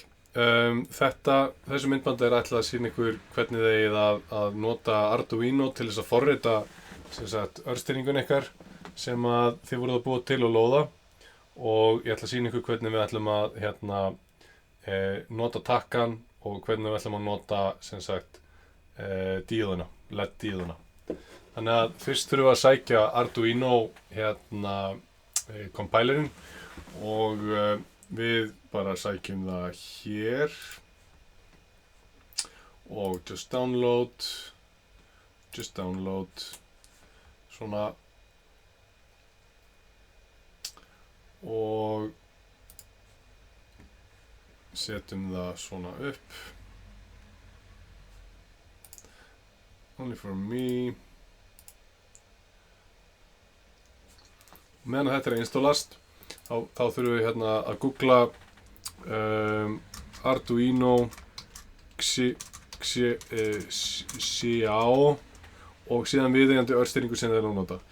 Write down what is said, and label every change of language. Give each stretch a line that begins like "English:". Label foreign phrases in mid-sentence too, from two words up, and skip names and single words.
Icelandic: Þessu myndbandi er ætlað að sýna ykkur hvernig þið eigið að nota Arduino til þess að forrita örstýringun ykkar sem að þið voruð að búa til og lóða, og ég ætla að sýna ykkur hvernig við ætlum að nota takkan og hvernig við ætlum að nota díðuna, LED-díðuna. Þannig að fyrst þurfum við að sækja Arduino compilerinn og við bara sækjum það hér og
English: just download
Icelandic: svona og setjum það svona upp.
English: Only for me.
Icelandic: Meðan þetta er að installast þá þurfum við að googla Arduino Xiao og síðan viðeigandi örstýringu sem þið erum að nota.